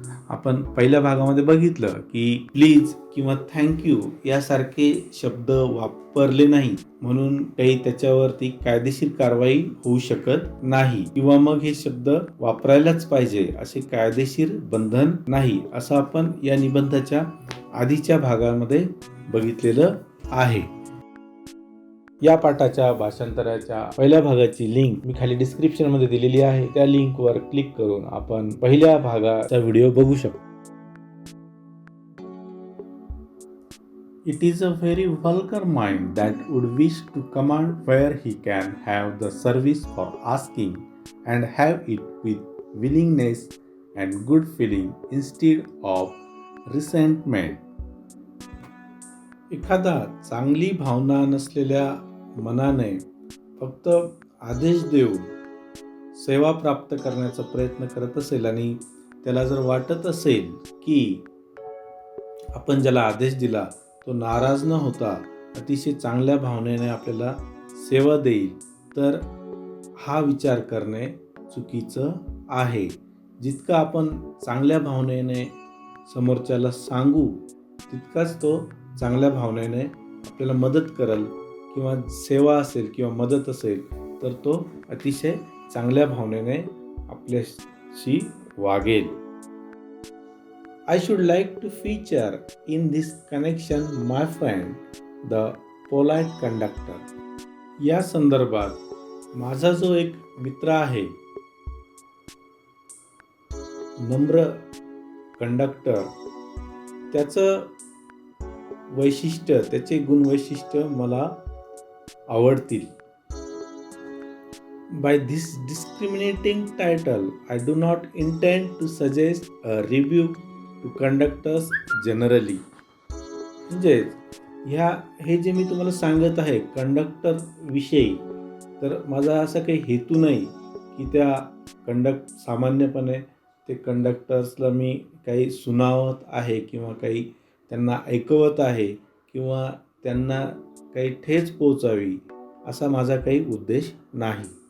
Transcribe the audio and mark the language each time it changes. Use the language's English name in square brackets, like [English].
[Marathi] आपण पहिल्या भागामध्ये बघितलं की प्लीज किंवा थँक्यू यासारखे शब्द वापरले नाही म्हणून काही त्याच्यावरती कायदेशीर कारवाई होऊ शकत नाही किंवा मग हे शब्द वापरायलाच पाहिजे असे कायदेशीर बंधन नाही असं आपण या निबंधाच्या आधीच्या भागामध्ये बघितलेलं आहे. या पाठाच्या भाषांतराच्या पहिल्या भागाची लिंक मी खाली डिस्क्रिप्शन मध्ये दिलेली आहे. त्या लिंकवर क्लिक करून आपण पहिल्या भागाचा व्हिडिओ बघू शकतो. [English] It is a very vulgar mind that would wish to command where he can have the service for asking and have it with willingness and good feeling instead of resentment. [Marathi] एखादा चांगली भावना नसलेल्या मनाने फक्त आदेश देऊन सेवा प्राप्त करण्याचा प्रयत्न करत असेल आणि त्याला जर वाटत असेल की आपण ज्याला आदेश दिला तो नाराज न होता अतिशय चांगल्या भावनेने आपल्याला सेवा देईल, तर हा विचार करणे चुकीचं आहे. जितकं आपण चांगल्या भावनेने समोरच्याला सांगू तितकाच तो चांगल्या भावनेने आपल्याला मदत करेल किंवा सेवा असेल किंवा मदत असेल तर तो अतिशय चांगल्या भावनेने आपल्याशी वागेल. [English] I should like to feature in this connection my friend, the polite conductor. [Marathi] या संदर्भात माझा जो एक मित्र आहे, नम्र कंडक्टर, त्याचं वैशिष्ट्य, त्याचे गुणवैशिष्ट्य मला आवडतील. [English] By this discriminating title, I do not intend to suggest a rebuke to conductors generally. [Marathi] म्हणजे हे जे मी तुम्हाला सांगत आहे कंडक्टर विषयी, तर माझा असा काही हेतू नाही की त्या सामान्यपणे ते कंडक्टर्सला मी काही सुनावत आहे किंवा काही त्यांना ऐकवत आहे किंवा त्यांना काही ठेच पोचावी असा माझा काही उद्देश नाही.